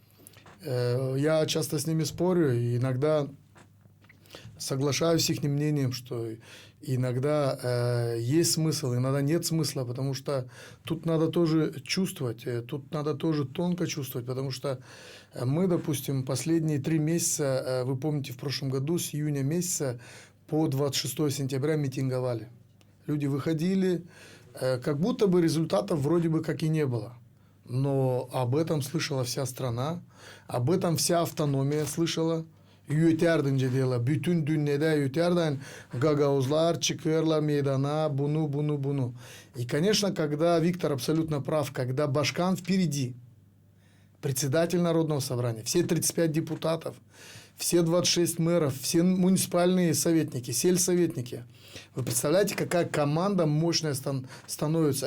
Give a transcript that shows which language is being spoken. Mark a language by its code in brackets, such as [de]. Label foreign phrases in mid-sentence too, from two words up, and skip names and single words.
[ru] Я часто с ними спорю, и иногда соглашаюсь с их мнением, что иногда есть смысл, иногда нет смысла, потому что тут надо тоже чувствовать, тут надо тоже тонко чувствовать, потому что мы, допустим, последние 3 месяца, вы помните, в прошлом году с июня месяца по 26 сентября митинговали. Люди выходили, как будто бы результатов вроде бы как и не было. Но об этом слышала вся страна, об этом вся автономия слышала. [gag] Yüterdiğince diyorlar. Bütün dünyada yüterden гагаузлар çıkıyorlar meydana bunu. [ru] И, конечно, когда Виктор абсолютно прав, когда Башкан впереди, председатель Народного собрания, все 35 депутатов, все 26 мэров, все муниципальные советники, сельсоветники. Вы представляете, какая команда мощная становится.